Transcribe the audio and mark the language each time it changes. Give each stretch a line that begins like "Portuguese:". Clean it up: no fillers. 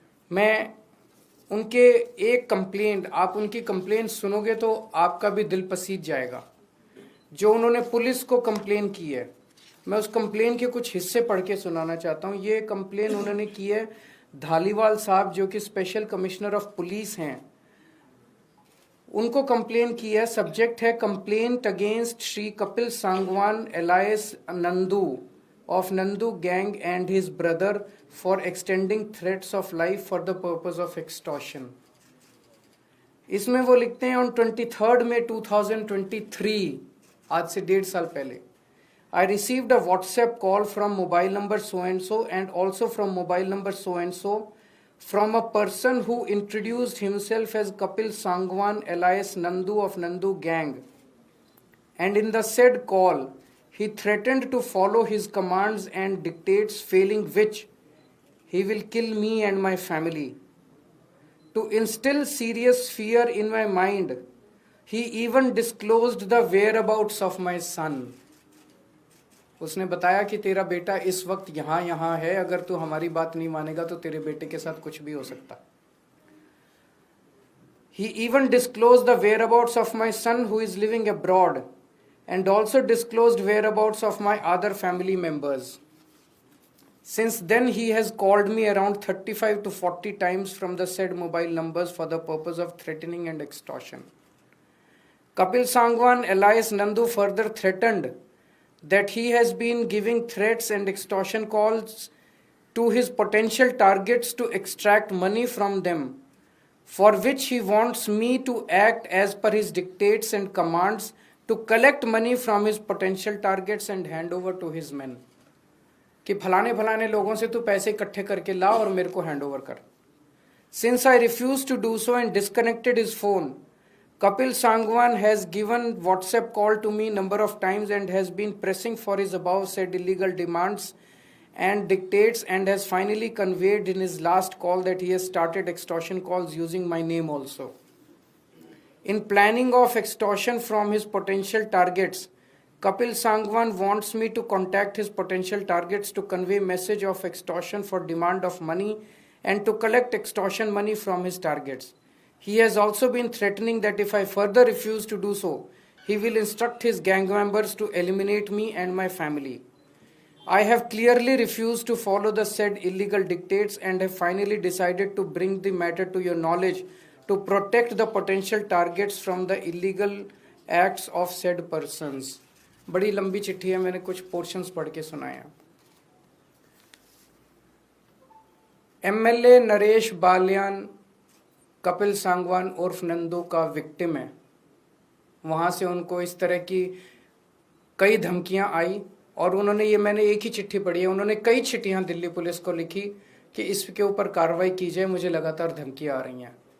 Hindi: मैं उनके एक कंप्लेंट, आप उनकी कंप्लेंट सुनोगे तो आपका भी दिल पसीज जाएगा। जो उन्होंने पुलिस को कंप्लेन की है, मैं उस कंप्लेन के कुछ हिस्से पढ़ के सुनाना चाहता हूँ। ये कंप्लेन उन्होंने की है धालीवाल साहब, जो कि स्पेशल कमिश्नर ऑफ पुलिस हैं, उनको कंप्लेन की है।
English: Subject है complaint against Shri Kapil Sangwan alias Nandu of Nandu gang and his brother for extending threats of life for the purpose of extortion.
Hindi: इसमें वो लिखते हैं
English: on 23rd May 2023,
Hindi: आज से 1.5 साल पहले,
English: I received a WhatsApp call from mobile number so and so and also from mobile number so and so from a person who introduced himself as Kapil Sangwan alias Nandu of Nandu gang, and in the said call he threatened to follow his commands and dictates, failing which he will kill me and my family. To instill serious fear in my mind, he even disclosed the whereabouts of my son.
Hindi: उसने बताया कि तेरा बेटा इस वक्त यहाँ है, अगर तू हमारी बात नहीं मानेगा तो तेरे बेटे के साथ कुछ भी हो सकता।
English: He even disclosed the whereabouts of my son who is living abroad, and also disclosed whereabouts of my other family members. Since then he has called me around 35 to 40 times from the said mobile numbers for the purpose of threatening and extortion. Kapil Sangwan alias Nandu further threatened that he has been giving threats and extortion calls to his potential targets to extract money from them, for which he wants me to act as per his dictates and commands to collect money from his potential targets and hand over to his men.
Hindi: कि फलाने फलाने लोगों से तू पैसे इकट्ठे करके ला और मेरे को हैंड ओवर कर।
English: Since I refused to do so and disconnected his phone, Kapil Sangwan has given WhatsApp call to me number of times and has been pressing for his above said illegal demands and dictates, and has finally conveyed in his last call that he has started extortion calls using my name also. In planning of extortion from his potential targets, Kapil Sangwan wants me to contact his potential targets to convey message of extortion for demand of money and to collect extortion money from his targets. He has also been threatening that if I further refuse to do so, he will instruct his gang members to eliminate me and my family. I have clearly refused to follow the said illegal dictates and have finally decided to bring the matter to your knowledge to protect the potential targets from the illegal acts of said persons.
Hindi: बड़ी लंबी चिट्ठी है, मैंने कुछ portions पढ़ के सुनाया। MLA Naresh Balyan Kapil Sangwan उर्फ नंदू का विक्टिम है। वहाँ से उनको इस तरह की कई धमकियां आई और उन्होंने, ये मैंने एक ही चिट्ठी पढ़ी है, उन्होंने कई चिट्ठियां दिल्ली पुलिस को लिखी कि इसके ऊपर कार्रवाई की जाए, मुझे लगातार धमकियां आ रही हैं।